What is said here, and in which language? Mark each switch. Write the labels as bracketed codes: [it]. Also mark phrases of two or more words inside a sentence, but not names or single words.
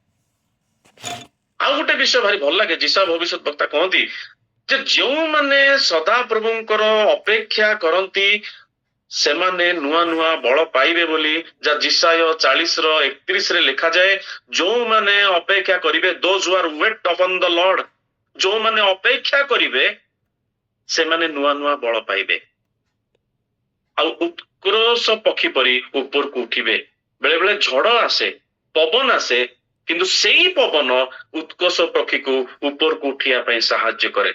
[or] ଆଉ ଗୋଟେ ବିଷୟ ଭାରି ଭଲ ଲାଗେ, ଯିଶା ଭବିଷ୍ୟତ ବକ୍ତା କହନ୍ତି ଯେ ଯେଉଁମାନେ ସଦା ପ୍ରଭୁଙ୍କର ଅପେକ୍ଷା କରନ୍ତି ସେମାନେ ନୂଆ ନୂଆ ବଳ ପାଇବେ ବୋଲି, ଯାହା ଯିଶାୟ 40:31 ଲେଖାଯାଏ। ଯୋଉମାନେ ଅପେକ୍ଷା କରିବେ, [en] those who are wait upon the Lord, [or] ଯୋଉମାନେ ଅପେକ୍ଷା କରିବେ ସେମାନେ ନୂଆ ନୂଆ ବଳ ପାଇବେ, ଆଉ ଉତ୍କର୍ଷ ପକ୍ଷୀ ପରି ଉପରକୁ ଉଠିବେ। ବେଳେ ବେଳେ ଝଡ଼ ଆସେ, ପବନ ଆସେ, କିନ୍ତୁ ସେଇ ପବନ ଉତ୍କର୍ଷ ପକ୍ଷୀକୁ ଉପରକୁ ଉଠିବା ପାଇଁ ସାହାଯ୍ୟ କରେ।